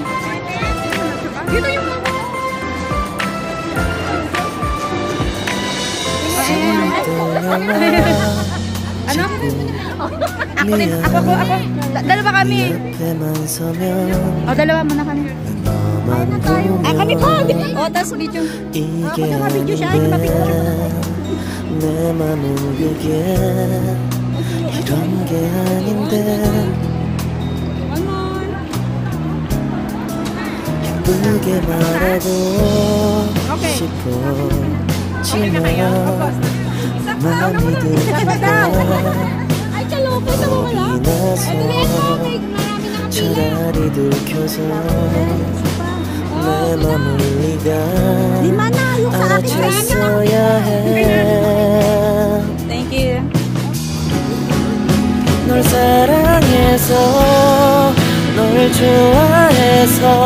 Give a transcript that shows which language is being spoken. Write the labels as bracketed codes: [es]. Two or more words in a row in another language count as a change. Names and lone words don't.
[tl] Dito yung mama. Ano? Ako din, ako. Dalawa kami. O dalawa muna kami. Kami po! O, tapos video. [ko] 이게 [tl] video siya, [ko] 아닌데 내 맘은 그게 이런 게 아닌데 예쁘게 말하고 싶어 지만 마음이 들니까 [tl] Ay, kaloko sa wala. [ko] 겁이 나서 차라리 들켜서 내 맘을 네가 알아챘어야 해 [en] Thank you. [ko] 널 사랑해서 널 좋아해서